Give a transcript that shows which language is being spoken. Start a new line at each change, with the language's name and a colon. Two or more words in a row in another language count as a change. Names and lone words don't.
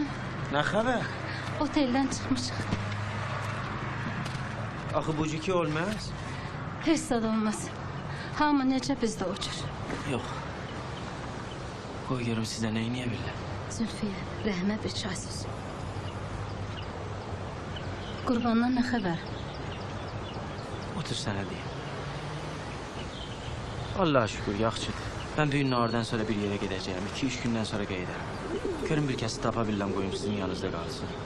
Azerbaijani: Nə xəbər? Oteldən çıxmışıq. Axı bu ki olmaz. Heç zad olmaz. Hamı necə bizdə o cür. Yox. Qoy görüm sizə nə eləyə bilirlər. Zülfiyə, Rəhmə bir çay söz. Qurbandan nə xəbər? Otur sənə deyim. Allah'a şükür yaxşıdır.
Turkish: Ben düğün nardan sonra bir yere gideceğim. 2-3 günden sonra gelirəm.
Azerbaijani: Görün bir kesi tapa biləm qoyum sizin yanınızda qalsın.